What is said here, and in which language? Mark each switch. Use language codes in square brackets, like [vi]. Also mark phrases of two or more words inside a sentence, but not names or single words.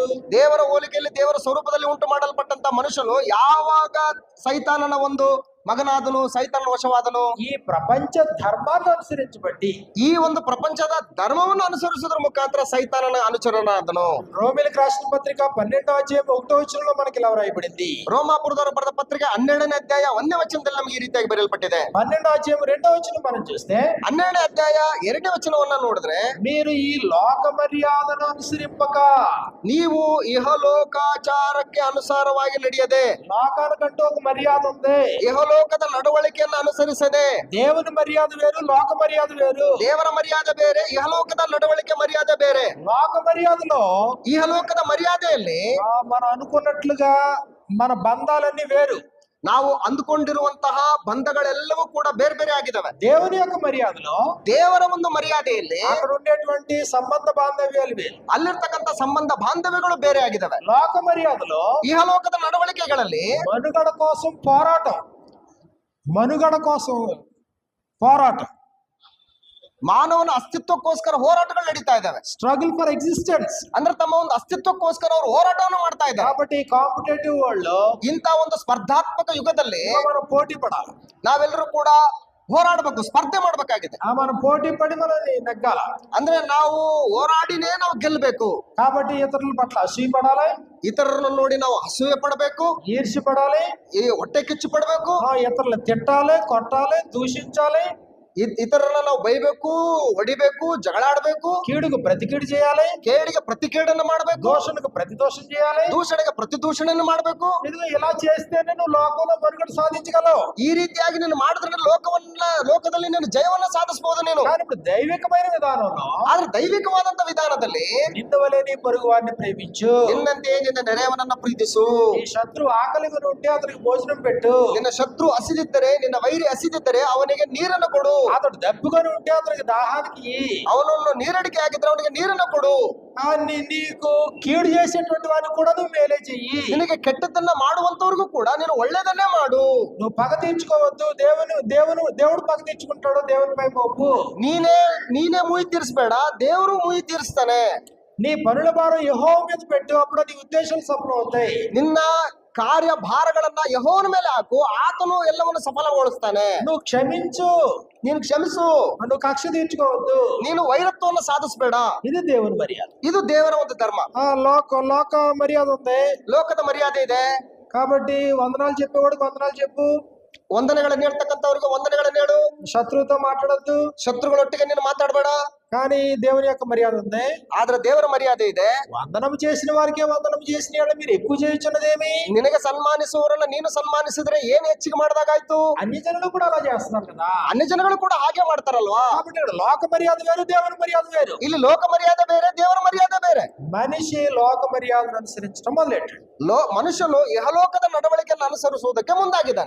[kn] ದೇವರ ಹೋಲಿಕೆಯಲ್ಲಿ ದೇವರ ಸ್ವರೂಪದಲ್ಲಿ ಉಂಟು ಮಾಡಲ್ಪಟ್ಟಂತ ಮನುಷ್ಯನು ಯಾವಾಗ ಸೈತಾನನ ಒಂದು ಮಗನಾದನು, ಸೈತಾನನ ವಶವಾದನು. [te] ఈ ప్రపంచ ధర్మాన్ని అనుసరించబట్టి [kn] ಈ ಒಂದು ಪ್ರಪಂಚದ ಧರ್ಮವನ್ನು ಅನುಸರಿಸುವುದರ ಮುಖಾಂತರ ಸೈತಾನನ ಅನುಚರನಾದನು. [te] రోమిలకు రాసిన పత్రిక 12వ అధ్యాయం 1వ వచనంలో మనకి ఇలా వ్రాయబడింది. [kn] ರೋಮಾಪುರದವರು ಬರೆದ ಪತ್ರಿಕೆ 12ನೇ ಅಧ್ಯಾಯ 1ನೇ ವಚನದಲ್ಲಿ ನಮಗೆ ಈ ರೀತಿಯಾಗಿ ಬರೆಯಲ್ಪಟ್ಟಿದೆ. [te] 12వ ಅಧ್ಯಾయం 2వ వచనం మనం చూస్తే [kn] 12ನೇ ಅಧ್ಯಾಯ 2ನೇ ವಚನವನ್ನ ನೋಡಿದ್ರೆ, [te] మీరు ఈ లోక మర్యాదను అనుసరింపక, [kn] ನೀವು ಇಹಲೋಕಾಚಾರಕ್ಕೆ ಅನುಸಾರವಾಗಿ ನಡೆಯದೆ, [te] లోకానికంటూ ఒక మర్యాద ఉంది. [kn] ಇಹಲೋಕದ ನಡವಳಿಕೆಯನ್ನು ಅನುಸರಿಸದೆ, [te] దేవుని మర్యాద వేరు, లోక మర్యాద వేరు. [kn] ದೇವರ ಮರ್ಯಾದೆ ಬೇರೆ, ಇಹಲೋಕದ ನಡವಳಿಕೆ ಮರ್ಯಾದೆ ಬೇರೆ. [te] లోక మర్యాదలో [kn] ಇಹಲೋಕದ ಮರ್ಯಾದೆಯಲ್ಲಿ [te] మనం అనుకున్నట్లుగా మన బంధాలన్నీ వేరు. [kn] ನಾವು ಅಂದುಕೊಂಡಿರುವಂತಹ ಬಂಧಗಳೆಲ್ಲವೂ ಕೂಡ ಬೇರೆ ಬೇರೆ ಆಗಿದಾವೆ. [te] దేవుని యొక్క మర్యాదలో [kn] ದೇವರ ಒಂದು ಮರ್ಯಾದೆಯಲ್ಲಿ [te] అక్కడ ఉండేటువంటి సంబంధ బాంధవ్యాలు వేరు. [kn] ಅಲ್ಲಿರ್ತಕ್ಕಂಥ ಸಂಬಂಧ ಬಾಂಧವ್ಯಗಳು ಬೇರೆ ಆಗಿದಾವೆ. [te] లోక మర్యాదలో [kn] ಇಹಲೋಕದ ನಡವಳಿಕೆಗಳಲ್ಲಿ [te] మనుగడ కోసం పోరాటం, మనుగడ కోసం పోరాటం, [kn] ಮಾನವನ ಅಸ್ತಿತ್ವಕ್ಕೋಸ್ಕರ ಹೋರಾಟಗಳು ನಡೀತಾ ಇದಾವೆ. [en] struggle for existence. [kn] ಅಂದ್ರೆ ತಮ್ಮ ಒಂದು ಅಸ್ತಿತ್ವಕ್ಕೋಸ್ಕರ ಅವರು ಹೋರಾಟವನ್ನು ಮಾಡ್ತಾ ಇದ್ದಾರೆ. [te] కాబట్టి [en] competitive world [te] లో [kn] ಇಂತ ಒಂದು ಸ್ಪರ್ಧಾತ್ಮಕ ಯುಗದಲ್ಲಿ [te] మనం పోటీ పడాలి. [kn] ನಾವೆಲ್ಲರೂ ಕೂಡ ಹೋರಾಡಬೇಕು, ಸ್ಪರ್ಧೆ ಮಾಡ್ಬೇಕಾಗಿದೆ. [te] మనం పోటీ పడి మనం నెగ్గాల. [kn] ಅಂದ್ರೆ ನಾವು ಹೋರಾಡಿನೇ ನಾವು ಗೆಲ್ಲಬೇಕು. [te] కాబట్టి ఇతరుల పట్ల అసూయ పడాలి, [kn] ಇತರರನ್ನು ನೋಡಿ ನಾವು ಅಸೂಯೆ ಪಡಬೇಕು, [te] ఈర్ష్య పడాలి, [kn] ಈ ಹೊಟ್ಟೆ ಕಿಚ್ಚು ಪಡಬೇಕು, [te] ఇతరులు తిట్టాలి, కొట్టాలి, దూషించాలి, [kn] ಇತರರನ್ನ ನಾವು ಬೈಬೇಕು, ಹೊಡಿಬೇಕು, ಜಗಳಾಡಬೇಕು, [te] కీడుకు ప్రతికీడు చేయాలి, [kn] ಕೇಡಿಗೆ ಪ್ರತಿಕೇಡನ್ನು ಮಾಡಬೇಕು, [te] దోషణకు ప్రతిదోషం చేయాలి, [kn] ದೂಷಣೆಗೆ ಪ್ರತಿದೂಷಣೆಯನ್ನು ಮಾಡಬೇಕು. [te] ఇదిగో ఇలా చేస్తేనే నువ్వు లోకంలో మనుగడ సాధించగలవు. [kn] ಈ ರೀತಿಯಾಗಿ ನೀನು ಮಾಡಿದ್ರೆ ಲೋಕದಲ್ಲಿ ನೀನು ಜಯವನ್ನ ಸಾಧಿಸಬಹುದು ನೀನು. [te] కానీ ఇప్పుడు దైవికమైన విధానంలో [kn] ಆದ್ರೆ ದೈವಿಕವಾದಂತ ವಿಧಾನದಲ್ಲಿ [te] నిన్ను వలె నీ పొరుగు వారిని ప్రేమించు, [kn] ನಿನ್ನಂತೆ ನಿನ್ನ ನೆರೆಯವನನ್ನ ಪ್ರೀತಿಸು, [te] నీ శత్రువు ఆకలిగా ఉంటే అతనికి భోజనం పెట్టు, [kn] ನಿನ್ನ ಶತ್ರು ಹಸಿದಿದ್ದರೆ, ನಿನ್ನ ವೈರಿ ಹಸಿದಿದ್ದರೆ ಅವನಿಗೆ ನೀರನ್ನು ಕೊಡು, [te] అతడు దప్పుకొని ఉంటే అతనికి దాహానికి ఇయ్యి. [kn] ಅವನನ್ನು ನೀರಡಿಕೆ ಆಗಿದ್ರೆ ಅವನಿಗೆ ನೀರನ್ನು ಕೊಡು, [te] నీకు కీడు చేసేటువంటి వాడిని కూడా నువ్వు మేలే చెయ్యి. [kn] ನಿನಗೆ ಕೆಟ್ಟದ್ದನ್ನ ಮಾಡುವಂತವ್ರಿಗೂ ಕೂಡ ನೀನು ಒಳ್ಳೇದನ್ನೇ ಮಾಡು. [te] నువ్వు పగ తీర్చుకోవద్దు, దేవుడు పగ తీర్చుకుంటాడు, దేవునిపై మోపు. [kn] ನೀನೇ ಮುಯಿ ತೀರಿಸಬೇಡ, ದೇವರು ಮುಯಿ ತೀರಿಸ್ತಾನೆ. [te] నీ పనుల భారం యెహోవా మీద పెట్టు, అప్పుడు నీ ఉద్దేశాలు సఫలం అవుతాయి. [kn] ನಿನ್ನ ಕಾರ್ಯ ಭಾರಗಳನ್ನ ಯೆಹೋವನ ಮೇಲೆ ಹಾಕು, ಆತನು ಎಲ್ಲವನ್ನು ಸಫಲಗೊಳಿಸ್ತಾನೆ. [te] నువ్వు క్షమించు, [kn] ನೀನು ಕ್ಷಮಿಸು, [te] నువ్వు కక్ష తీర్చుకోవద్దు. [kn] ನೀನು ವೈರತ್ವವನ್ನು ಸಾಧಿಸಬೇಡ. [te] ఇది దేవుని మర్యాద. [kn] ಇದು ದೇವರ ಒಂದು ಧರ್ಮ. [te] లోక మర్యాద ఉంది, [kn] ಲೋಕದ ಮರ್ಯಾದೆ ಇದೆ. [te] కాబట్టి వందనాలు చెప్పేవాడికి వందనాలు చెప్పు, [kn] ವಂದನೆಗಳನ್ನು ಹೇಳ್ತಕ್ಕಂಥವ್ರಿಗೆ ವಂದನೆಗಳನ್ನು ಹೇಳು, [te] శత్రువుతో మాట్లాడద్దు. [kn] ಶತ್ರುಗಳೊಟ್ಟಿಗೆ ನೀನು ಮಾತಾಡಬೇಡ. [te] కానీ దేవుని యొక్క మర్యాద ఉంది. [kn] ಆದ್ರೆ ದೇವರ ಮರ್ಯಾದೆ ಇದೆ. [te] వందనం చేసిన వారికే వందనం చేసిన వాళ్ళ మీరు ఎక్కువ చేయించున్నదేమి? [kn] ನಿನಗೆ ಸನ್ಮಾನಿಸುವವರನ್ನ ನೀನು ಸನ್ಮಾನಿಸಿದ್ರೆ ಏನ್ ಹೆಚ್ಚಿಗೆ ಮಾಡಿದಾಗಾಯ್ತು? [te] అన్ని జనులు కూడా అలా చేస్తున్నారు కదా. [kn] ಅನ್ಯ ಜನಗಳು ಕೂಡ ಹಾಗೆ ಮಾಡ್ತಾರಲ್ವಾ? [te] కాబట్టి ఇక్కడ లోక మర్యాద వేరు, దేవుని మర్యాద వేరు. [kn] ಇಲ್ಲಿ ಲೋಕ ಮರ್ಯಾದೆ ಬೇರೆ, ದೇವರ ಮರ್ಯಾದೆ ಬೇರೆ. [te] మనిషి లోక మర్యాదను అనుసరించడం మొదలెట్టాడు. [kn] ಮನುಷ್ಯನು ಇಹಲೋಕದ ನಡವಳಿಕೆಯನ್ನು ಅನುಸರಿಸುವುದಕ್ಕೆ ಮುಂದಾಗಿದ್ದಾನೆ.